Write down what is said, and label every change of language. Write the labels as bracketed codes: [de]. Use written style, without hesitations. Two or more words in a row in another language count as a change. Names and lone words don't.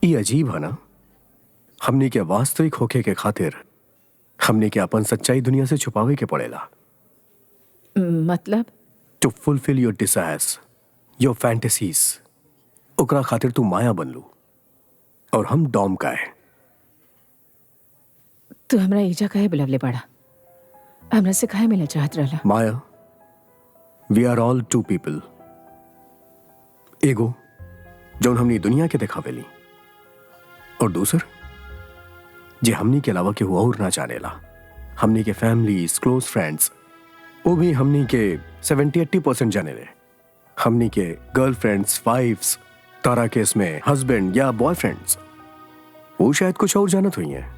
[bho] ये अजीब है ना, हमने के वास्तविक होके के खातिर हमने के अपन सच्चाई दुनिया से छुपावे के पड़ेला। मतलब? [en] to fulfil your desires, your fantasies, [bho] ओकरा खातिर तू माया बन लू और हम डॉम का है। तू हमरा ईजा काहे बुलवले पड़ा? हमरा से काहे मिले चाहत रहला? माया, [en] We are all two people. [bho] एगो जौन हमनी दुनिया के दिखावेली, और दूसर जे हमनी के अलावा केहू और ना जानेला। हमनी के फैमिलीज, [en] close friends, [bho] वो भी हमनी के 70-80% जानेले। हमनी के गर्लफ्रेंड्स, वाइफ्स, तारा केस में हस्बैंड या बॉयफ्रेंड्स, वो शायद कुछ और जानत हुई हैं।